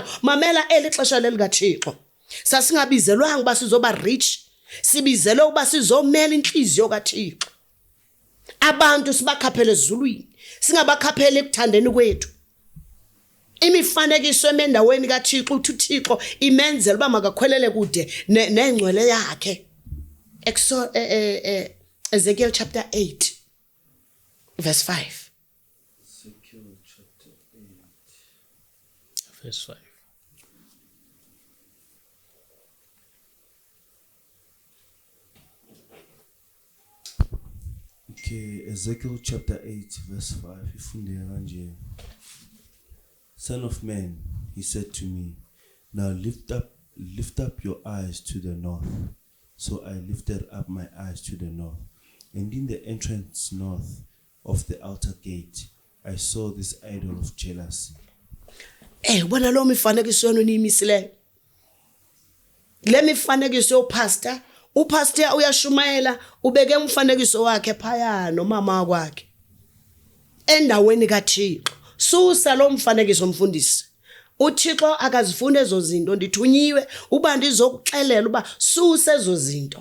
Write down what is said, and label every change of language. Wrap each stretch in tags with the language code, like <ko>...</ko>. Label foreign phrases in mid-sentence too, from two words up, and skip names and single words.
<xh>Mamela eli xesha lelikaThixo. Sasingabizelwanga uba sizoba rich, sibizelwe uba sizomela inhliziyo kaThixo. Abantu sibakhaphele ezulwini, singabakhaphele ekuthandeni kwethu. Imifanekiso emendaweni kaThixo, uthi uThixo imenzela uba makakhwelele kude nengcwele yakhe.</xh> <en>Ezekiel chapter 8 verse 5. Ezekiel chapter 8 verse 5. Okay, Ezekiel chapter 8 verse 5.</en> <xh>Ifunde kanje.</xh> <en>Son of man, he said to me, now lift up your eyes to the north. So I lifted up my eyes to the north, and in the entrance north of the outer gate, I saw this idol of jealousy.</en> <xh>Bona lo mifanekiso yenu niyimisile. Le mifanekiso pastor, upastor uyashumayela ubeke umfanekiso wakhe phaya nomama wakhe. Endaweni kaThixo. Susa lo mfanekiso mfundisi. uThixo akazifuna ezo zinto, ndithunyiwe uba ndizokuxelela uba susa ezo zinto.</xh>